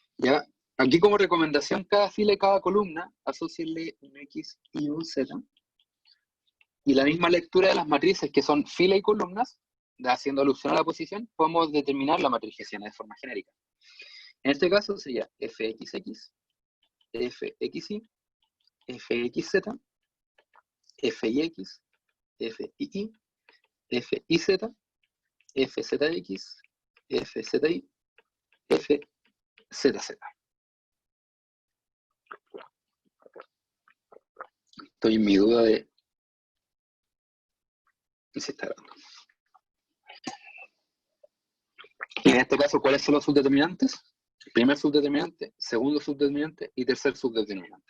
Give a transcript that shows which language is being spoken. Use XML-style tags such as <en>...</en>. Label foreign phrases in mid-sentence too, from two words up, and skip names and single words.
<es>Ya, Aquí como recomendación, cada fila y cada columna, asócienle un X y un Z. Y la misma lectura de las matrices, que son fila y columnas, haciendo alusión a la posición, podemos determinar la matriz hessiana de forma genérica. En este caso sería fxx, fxy, fxz, fix, fii, fiz, fzx, fzi, fzz. Estoy en mi duda de si está grabando. Y en este caso, ¿cuáles son los subdeterminantes? Primer subdeterminante, segundo subdeterminante y tercer subdeterminante.</es>